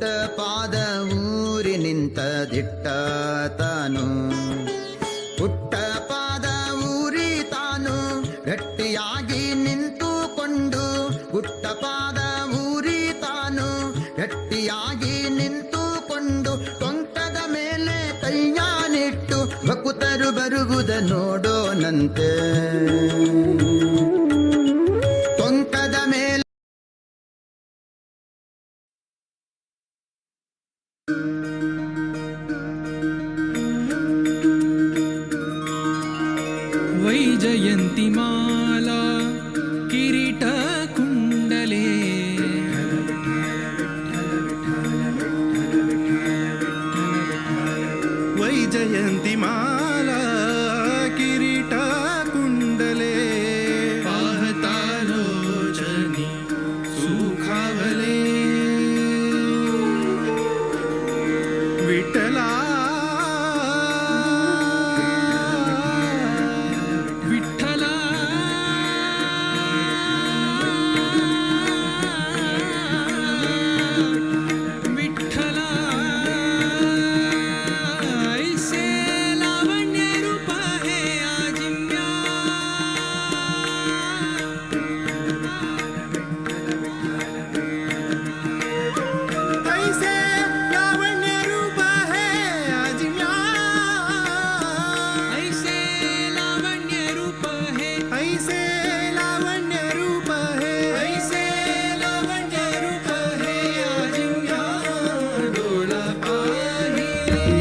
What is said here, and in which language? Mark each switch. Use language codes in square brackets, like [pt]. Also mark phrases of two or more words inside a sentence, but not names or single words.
[kn] ಪಾದ ಊರಿ ನಿಂತ ದಿಟ್ಟ ತಾನು ಪುಟ್ಟ ಪಾದ ಊರಿ ತಾನು ಗಟ್ಟಿಯಾಗಿ ನಿಂತುಕೊಂಡು ಪುಟ್ಟ ಪಾದ ಊರಿ ತಾನು ಗಟ್ಟಿಯಾಗಿ ನಿಂತುಕೊಂಡು ಟೊಂಕದ ಮೇಲೆ ಕೈಯಾನಿಟ್ಟು ಭಕುತರು ಬರುವುದ ನೋಡೋನಂತೆ ಟೊಂಕದ ಮೇಲೆ [mr] वैजयन्तिमाला किरीटकुण्डले वैजयन्तिमाला किरीटकुण्डले पाहतालोचनी सुखावले विठ्ठला विठ्ठला विठ्ठला ऐसे लावण्य रूप है आजिम्या ऐसे लावण्य रूप है आजिम्या ऐसे लावण्य रूप है ऐसे लावण्य रूप है ऐसे लावण्य रूप है आजिम्या डोळा पाहिले